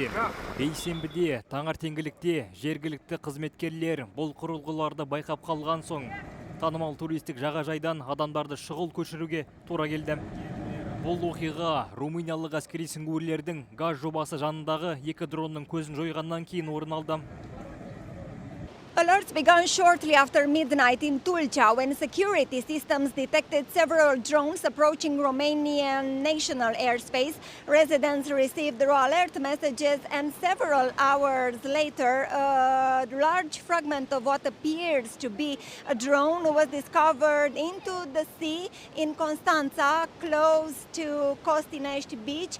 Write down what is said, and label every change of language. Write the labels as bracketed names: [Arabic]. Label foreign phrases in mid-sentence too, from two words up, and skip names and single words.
[Kazakh] Бейсенбіде таңертеңгілікте жергілікті қызметкерлер бұл құрылғыларды байқап қалған соң танымал туристік жағажайдан адамдарды шұғыл көшіруге тура келді. Бұл оқиға румыниялық әскери сүңгуірлердің газ жобасы жанындағы екі дронның көзін жойғаннан кейін орын алды. [English] Alerts began shortly after midnight in Tulcea when security systems detected several drones approaching Romanian national airspace. Residents received raw alert messages, and several hours later, a large fragment of what appears to be a drone was discovered into the sea in Constanța, close to Costinești beach.